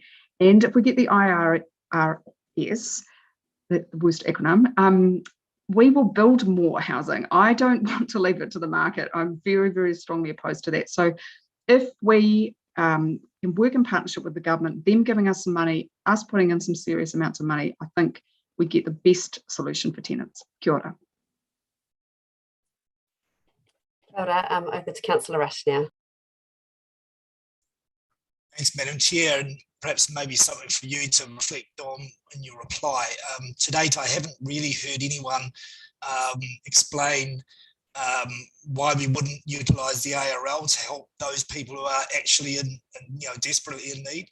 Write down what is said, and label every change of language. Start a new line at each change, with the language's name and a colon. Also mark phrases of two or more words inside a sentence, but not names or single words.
English: And if we get the IRS, the worst acronym, we will build more housing. I don't want to leave it to the market. I'm very, very strongly opposed to that. So if we can work in partnership with the government, them giving us some money, us putting in some serious amounts of money, I think we get the best solution for tenants.
Māori: Kia ora. Kia ora.
English: Over to Councillor Rush now. Thanks, Madam Chair, and perhaps maybe something for you to reflect on in your reply. To date, I haven't really heard anyone explain why we wouldn't utilise the ARL to help those people who are actually desperately in need.